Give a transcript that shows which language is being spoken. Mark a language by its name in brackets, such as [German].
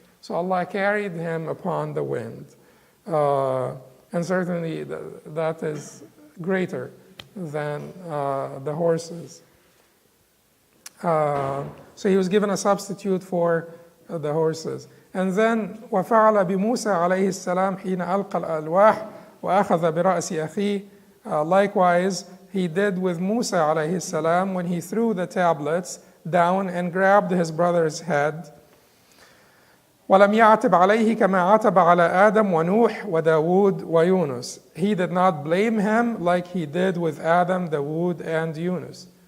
[English] So Allah carried him upon the wind. And certainly that is greater than the horses. So he was given a substitute for the horses. And then [Arabic] وَفَعَلَ بِمُوسَى عَلَيْهِ السَّلَامِ حِينَ أَلْقَى الْأَلْوَاحِ وَأَخَذَ بِرَأْسِ أَخِيهِ. [English] Likewise, he did with Musa alayhi salam when he threw the tablets down and grabbed his brother's head. [Arabic] وَلَمْ يَعْتِبْ عَلَيْهِ كَمَا عَتَبَ عَلَى آدَمْ وَنُوحْ وَدَاوُودْ وَيُونُس. [English] He did not blame him like he did with Adam, Dawood, and Yunus.